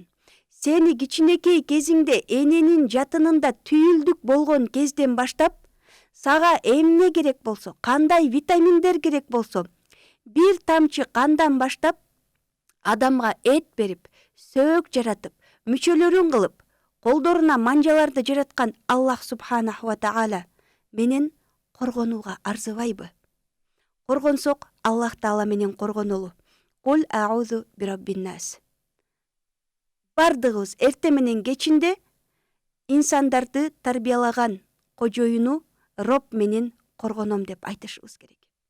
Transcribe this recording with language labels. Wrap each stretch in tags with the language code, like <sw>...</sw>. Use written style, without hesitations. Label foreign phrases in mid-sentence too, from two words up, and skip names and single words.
<ky>Сени кичинекей кезиңде эненин жатынында түйүлдүк болгон кезден баштап, сага эмне керек болсо, кандай витаминдер керек болсо, бир тамчы кандан баштап адамга эт берип, сөөк жаратып, мүчөлөрүн кылып, колдоруна манжаларды жараткан Аллах</ky> <ar>سبحانه وتعالى</ar> <ky>менен коргонууга арзыбайбы? Коргонсок Аллах таала менен коргонолу.</ky> <ar>قل أعوذ برب الناس.</ar> <ky>Бардыгыбыз эрте менен кечинде инсандарды тарбиялаган кожоюну Роб менен коргоном деп айтышыбыз керек.</ky>